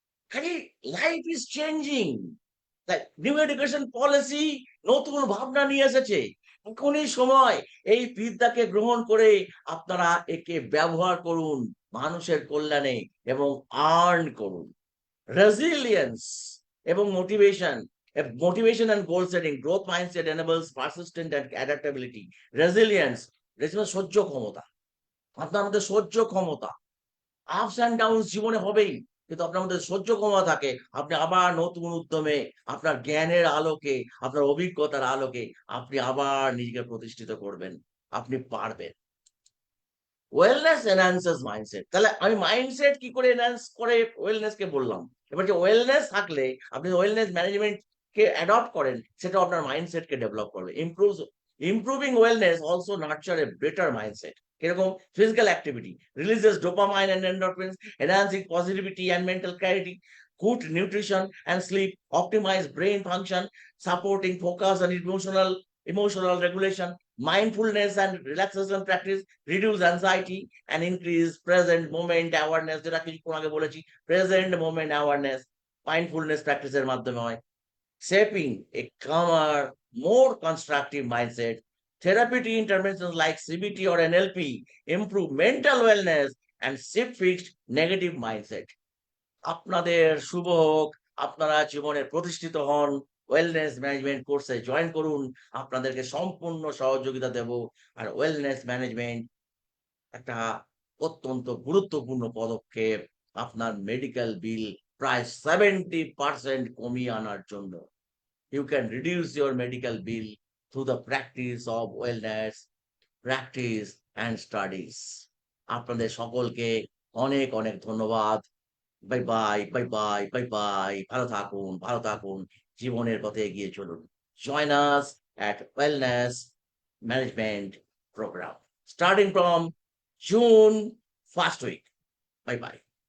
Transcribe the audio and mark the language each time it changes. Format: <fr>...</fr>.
<bn>খালি</bn> <en>life is changing,</en> <bn>new education policy নতুন ভাবনা নিয়ে এসেছে। এখনই সময় এই বিদ্যাকে গ্রহণ করে আপনারা একে ব্যবহার করুন মানুষের কল্যাণে এবং আর্ন করুন।</bn> <en>Resilience এবং motivation and goal setting, growth mindset enables persistent and adaptability.</en> <bn>Resilience, সহ্য ক্ষমতা, আপনার মধ্যে সহ্য ক্ষমতা। আপস অ্যান্ড ডাউন জীবনে হবেই, কিন্তু আপনার মধ্যে সহ্য ক্ষমতা থাকে, আপনি আবার নতুন উদ্যমে আপনার জ্ঞানের আলোকে, আপনার অভিজ্ঞতার আলোকে আপনি আবার নিজেকে প্রতিষ্ঠিত করবেন, আপনি পারবেন।</bn> <en>Wellness enhances mindset.</en> <bn>তাহলে আমি মাইন্ডসেট কি করে এনহ্যান্স করে ওয়েলনেস কে বললাম। এবার যে ওয়েলনেস থাকলে আপনি ওয়েলনেস ম্যানেজমেন্ট কে অ্যাডপ্ট করেন, সেটা আপনার মাইন্ডসেট কে ডেভেলপ করবে।</bn> <en>Improving wellness also nurture a better mindset.</en> <bn>কিরকম?</bn> <en>Physical activity releases dopamine and endorphins, enhancing positivity and mental clarity. Good nutrition and sleep optimize brain function, supporting focus and emotional regulation. Mindfulness and relaxation practice reduce anxiety and increase present moment awareness,</en> <bn>যেটা কিছুক্ষণ আগে বলেছি, present moment awareness mindfulness প্র্যাকটিসের মাধ্যমে হয়।</bn> <en>Shaping a calmer, more constructive mindset. Therapeutic interventions like CBT or NLP improve mental wellness and shift fixed negative mindset.</en> <bn>আপনাদের শুভ হোক, আপনারা জীবনে প্রতিষ্ঠিত হন। ওয়েলনেস ম্যানেজমেন্ট কোর্সে জয়েন করুন, আপনাদেরকে সম্পূর্ণ সহযোগিতা দেব। আর ওয়েলনেস ম্যানেজমেন্ট একটা অত্যন্ত গুরুত্বপূর্ণ পদক্ষেপ আপনার মেডিকেল বিল প্রায় 70% কমিয়ে আনার জন্য।</bn> <en>You can reduce your medical bill through the practice of wellness, practice and studies.</en> <bn>আপনাদের সকলকে অনেক অনেক ধন্যবাদ। Bye bye, bye bye, bye bye. ভালো থাকুন, ভালো থাকুন, জীবনের পথে এগিয়ে চলুন।</bn> <en>Join us at wellness management program starting from June first week. Bye bye.</en>